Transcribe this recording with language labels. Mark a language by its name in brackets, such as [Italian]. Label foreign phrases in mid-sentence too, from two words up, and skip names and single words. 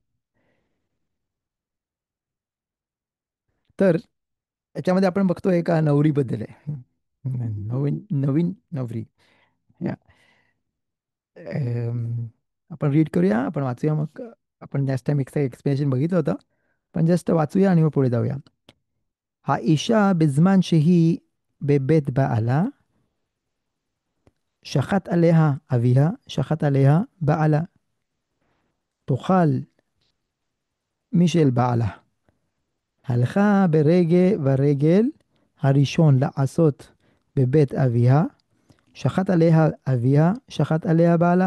[Marathi] तर याच्यामध्ये आपण बघतो एका नवरीबद्दल आहे. नवीन नवीन नवरी. या आपण रीड करूया, आपण वाचूया मग. आपण जास्त [English] time explanation [Marathi] बघितलं होतं, पण जस्ट वाचूया आणि मग पुढे जाऊया. [Hebrew] האישה בזמן שהיא בבית בעלה, שחט עליה אביה, שחט עליה בעלה, תאכל משל בעלה. הלכה ברגל הראשון לעשות בבית אביה, שחט עליה אביה, שחט עליה בעלה.